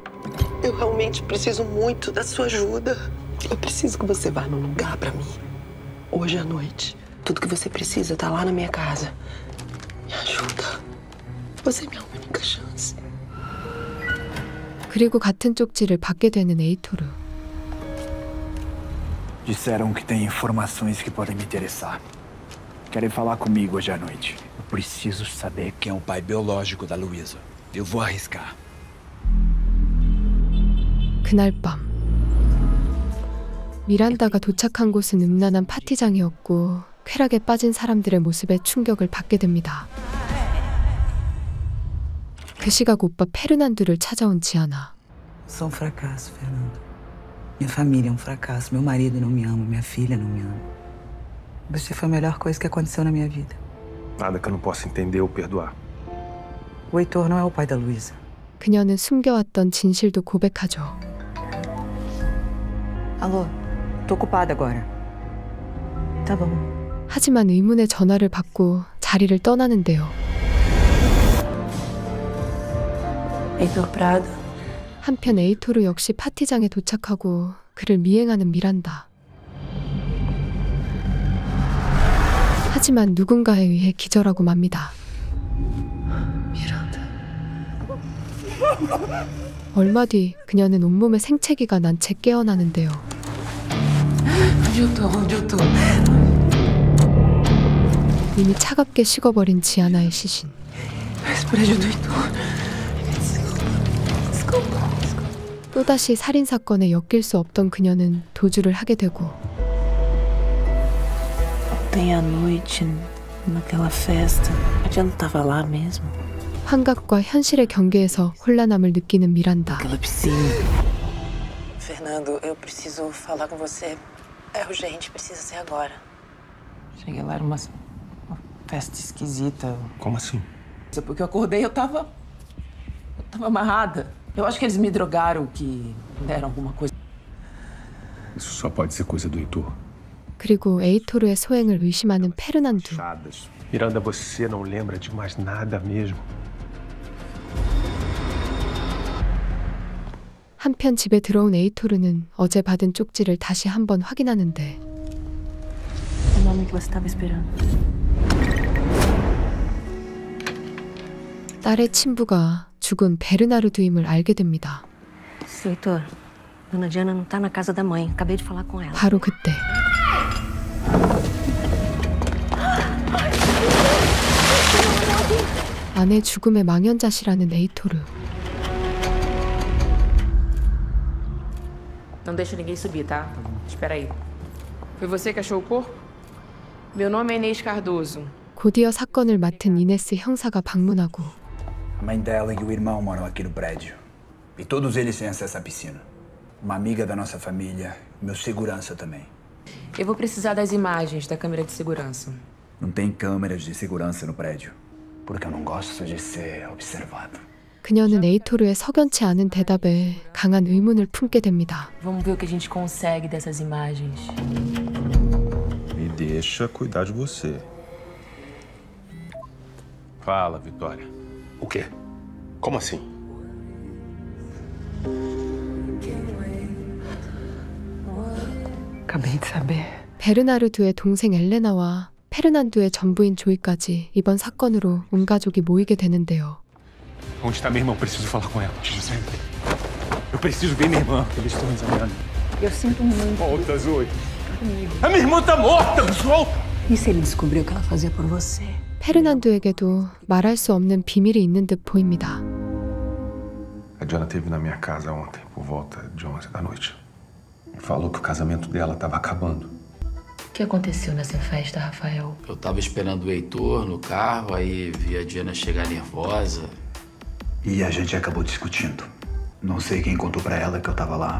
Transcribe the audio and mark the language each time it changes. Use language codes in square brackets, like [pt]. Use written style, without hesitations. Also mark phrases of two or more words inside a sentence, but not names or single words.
[pt] Eu realmente preciso muito da sua ajuda. Eu preciso que você vá num lugar pra mim. Hoje à noite. Tudo que você precisa tá lá na minha casa. Me ajuda. Você é minha única chance. [ko] 그리고 같은 쪽지를 받게 되는 에이토르. [pt] Disseram que tem informações que podem me interessar. Querem falar comigo hoje à noite. Eu preciso saber quem é o pai biológico da Luísa. Eu vou arriscar. [ko] 그날 밤 미란다가 도착한 곳은 음란한 파티장이었고 쾌락에 빠진 사람들의 모습에 충격을 받게 됩니다. 그 시각 오빠 페르난두를 찾아온 지아나. [pt] Sou um fracasso, Fernando. Minha família é um fracasso. Meu marido não me ama, minha filha não me ama. Você foi a melhor coisa que aconteceu na minha vida. Nada que eu não possa entender ou perdoar. O Heitor não é o pai da Luísa. [ko] 그녀는 숨겨왔던 진실도 고백하죠. [pt] Alô, tô ocupada agora. Tá bom. [ko] 하지만 의문의 전화를 받고 자리를 떠나는데요. Heitor Prado. 한편 에이토르 역시 파티장에 도착하고 그를 미행하는 미란다. 하지만 누군가에 의해 기절하고 맙니다. 미란다. 얼마 뒤 그녀는 온몸에 생채기가 난 채 깨어나는데요. [pt] Onde eu tô? [ko] 이미 차갑게 식어버린 지아나의 시신. [pt] Esse prédio do Heitor. Desculpa. [ko] 또다시 살인사건에 엮일 수 없던 그녀는 도주를 하게 되고 [pt] Ontem à noite, naquela festa, a Diana tava lá mesmo. [ko] 환각과 현실의 경계에서 혼란함을 느끼는 미란다. [pt] Aquela piscina. Fernando, eu preciso falar com você. É urgente, precisa ser agora. Cheguei lá, era uma festa esquisita. Como assim? Porque eu acordei, eu tava amarrada. Eu acho que eles me drogaram, que deram alguma coisa. Isso só pode ser coisa do Heitor. [ko] 그리고 에이토르의 소행을 의심하는 페르난두. [pt] Miranda, você não lembra de mais nada mesmo? [ko] 한편 집에 들어온 에이토르는 어제 받은 쪽지를 다시 한번 확인하는데 [pt] O nome que você estava esperando. [ko] 딸의 친부가 죽은 베르나르두임을 알게 됩니다. [pt] Seu Heitor, Dona Diana não tá na casa da mãe. Acabei de falar com ela. [ko] 바로 그때 아내 죽음의 망연자실하는 에이토르. [pt] Não deixa ninguém subir, tá? Espera aí. Foi você que achou o corpo? Meu nome é Inês Cardoso. [ko] 곧이어 사건을 맡은 이네스 형사가 방문하고 [pt] A mãe dela e o irmão moram aqui no prédio. E todos eles têm acesso à piscina. Uma amiga da nossa família, meu segurança também. Eu vou precisar das imagens da câmera de segurança. Não tem câmeras de segurança no prédio. Porque eu não gosto de ser observado. [ko] 그녀는 에이토르의 석연치 않은 대답에 강한 의문을 품게 됩니다. [pt] Vamos ver o que a gente consegue dessas imagens. Me deixa cuidar de você. Fala, Vitória. O quê? Como assim? Acabei de saber. [ko] 베르나르두의 동생 엘레나와 페르난두의 전부인 조이까지 이번 사건으로 온 가족이 모이게 되는데요. [pt] Onde está minha irmã? Eu preciso falar com ela. José. Eu preciso ver minha irmã. Eles estão examinando. Eu sinto muito. Volta, Zoe. A minha irmã tá morta! Volta! E se ele descobriu o que ela fazia por você? [ko] 페르난두에게도 말할 수 없는 비밀이 있는 듯 보입니다. [pt] A Diana esteve na minha casa ontem, por volta de 11 da noite. Me falou que o casamento dela estava acabando. O que aconteceu nessa festa, Rafael? Eu tava esperando o Heitor no carro, aí vi a Diana chegar nervosa. E a gente acabou discutindo. Não sei quem contou pra ela que eu tava lá.